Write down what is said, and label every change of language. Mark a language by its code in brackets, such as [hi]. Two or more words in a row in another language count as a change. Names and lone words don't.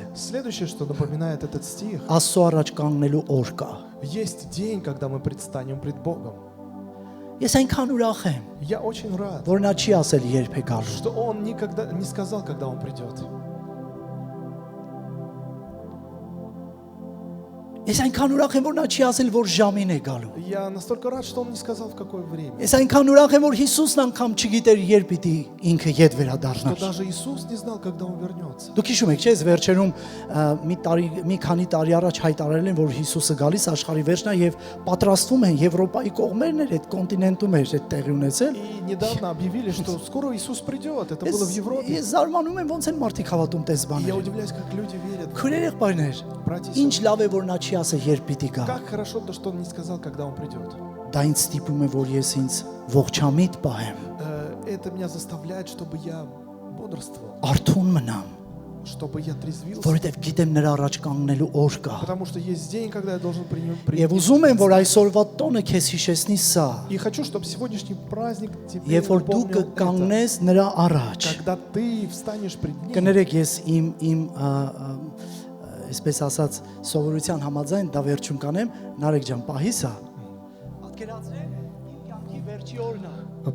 [ru] Следующее, что напоминает этот стих, [hy] Աստծո առաջ կանգնելու օր կա։ [ru] есть день, когда мы предстанем пред Богом. [hy] Ես այնքան ուրախ եմ, [ru] Я очень рад, [hy] որ նա չի ասել երբ է գալու։ [ru] что Он никогда не сказал, когда Он придет. [hy] Ես այնքան ուրախ եմ, որ նա չի ասել, որ ժամին է գալու։ [ru] Я настолько рад, что Он не сказал, в какое время. [hy] Ես այնքան ուրախ եմ, որ Հիսուսն անգամ չգիտեր երբ պիտի ինքը ետ [ru] Что [hy] վերադառնար։ [ru] даже Иисус не знал, когда Он вернется. [hy] Դուք հիշում եք, չէ՞, ես վերջերում մի քանի տարի առաջ հայտարարել են, որ Հիսուսը գալիս աշխարհի վերջնա եւ պատրաստվում են Եվրոպայի կողմերն էր, այդ կոնտինենտում էր այդ տեղի ունեցել։ [ru] И недавно объявили, что скоро Иисус придет. Это было в Европе. [hy] Ես զարմանում եմ, ոնց են մարդիկ հավատում տես [ru] И я [hy] բաներ։ [ru] удивляюсь, как люди верят. [hy] Քույրեր եղբայրներ, [ru] Братья и [hy] ինչ [ru] сестры, [hy] լավ է, որ նա չի ասել երբ պիտի գա։ [ru] как хорошо то, что Он не сказал, когда Он придет. [hy] Դա ինձ ստիպում է, որ ես ինձ ողջամիտ պահեմ, [ru] Это меня заставляет, чтобы я бодрствовал, [hy] արթուն մնամ, [ru] чтобы я трезвился. [hy] որովհետև գիտեմ նրա առաջ կանգնելու օր կա։ [ru] Потому что есть день, когда я должен [hy] Եվ ուզում եմ, որ այսօրվա տոնը քեզ հիշեցնի սա, [ru] И хочу, чтобы сегодняшний праздник тебе [hy] երբ որ դու [ru] напомнил это. [hy] կկանգնես նրա առաջ։ [ru] Когда ты встанешь пред ним. [hy] Կներեք, ես իմ այսպես ասած սովորության համաձայն դա վերջում կանեմ, Նարեկ ջան, պահի սա։ Պատկերացրեք, իմ կյանքի վերջի օրն է։